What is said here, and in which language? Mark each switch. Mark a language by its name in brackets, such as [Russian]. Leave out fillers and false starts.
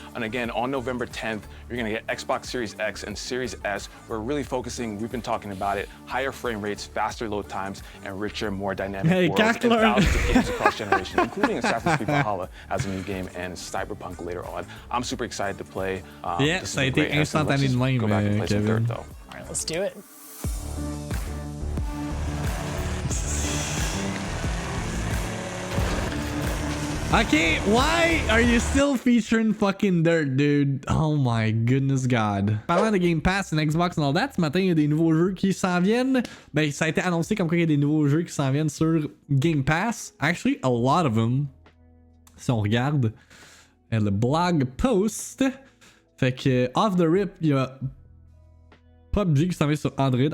[English] And again, on November 10th, you're gonna get Xbox Series X and Series S. We're really focusing, we've been talking about it, higher frame rates, faster load times, and richer, more dynamic worlds, and thousands of games across generations, including Assassin's Creed Valhalla as a new game and Cyberpunk later on. I'm super excited to play. [French] Yeah, ça a été instantané de même, Kevin. [English] All right, let's do it. Okay, why are you still featuring fucking Dirt, dude? Oh my goodness God. [French] Parlant de Game Pass et Xbox [English] and all that, [French] ce matin, il y a des nouveaux jeux qui s'en viennent. Ben, ça a été annoncé comme quoi il y a des nouveaux jeux qui s'en viennent sur Game Pass. [English] Actually, a lot of them. [French] Si on regarde le blog post. Fait que, [English] off the rip, [French] il y a PUBG qui s'en vient sur Android.